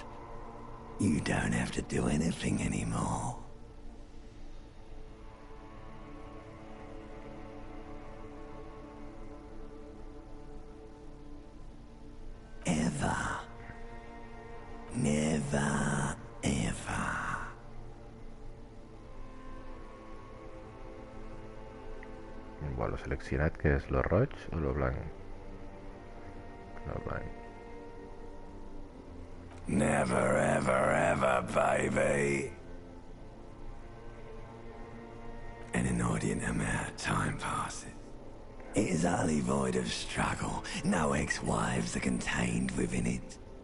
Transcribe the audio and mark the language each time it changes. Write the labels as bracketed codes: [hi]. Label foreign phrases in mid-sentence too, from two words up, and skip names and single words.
[en] You don't have to do anything anymore. Ever. Never, ever. [ca] Bueno, seleccionat que és lo roig o lo blanc? Lo blanc. [en] Never, ever, ever, baby. An inordinate amount of time passes. It is utterly void of struggle. No ex-wives are contained within it.